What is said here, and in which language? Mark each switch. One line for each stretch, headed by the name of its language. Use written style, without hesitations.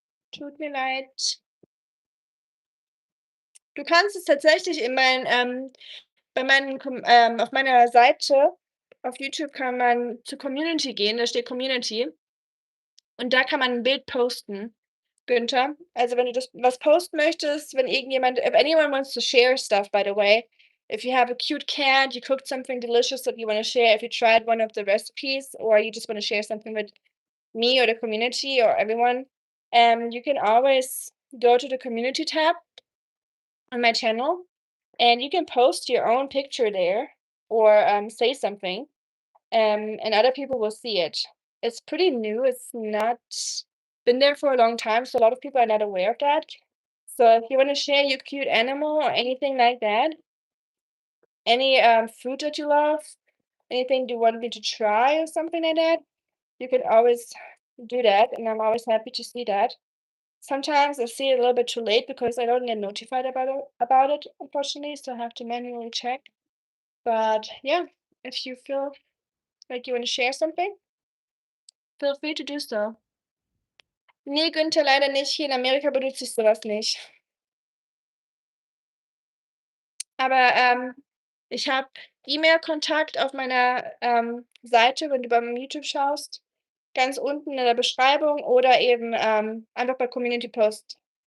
German: Tut mir leid. Du kannst es tatsächlich in bei meinen auf meiner Seite auf YouTube kann man zur Community gehen, da steht Community und da kann man 'n Bild posten, Günther. Also, wenn du das was posten möchtest, wenn irgendjemand
English: if anyone wants to share stuff, by the way, if you have a cute cat, you cooked something delicious that you wanna share, if you tried one of the recipes, or you just wanna share something with me or the community or everyone, you can always go to the community tab on my channel, and you can post your own picture there or say something, and other people will see it. It's pretty new. It's not been there for a long time, so a lot of people are not aware of that. So if you want to share your cute animal or anything like that, any food that you love, anything you want me to try or something like that, you can always do that, and I'm always happy to see that. Sometimes I see it a little bit too late because I don't get notified about it, unfortunately, so I have to manually check. But yeah, if you feel like you want to share something, feel free to do so.
German: Ne, Günther, leider nicht. Hier in Amerika benutze ich so was nicht. Aber, ich habe E-Mail-Kontakt auf meiner, Seite, wenn du bei meinem YouTube schaust, ganz unten in der Beschreibung oder eben, einfach bei Community Post.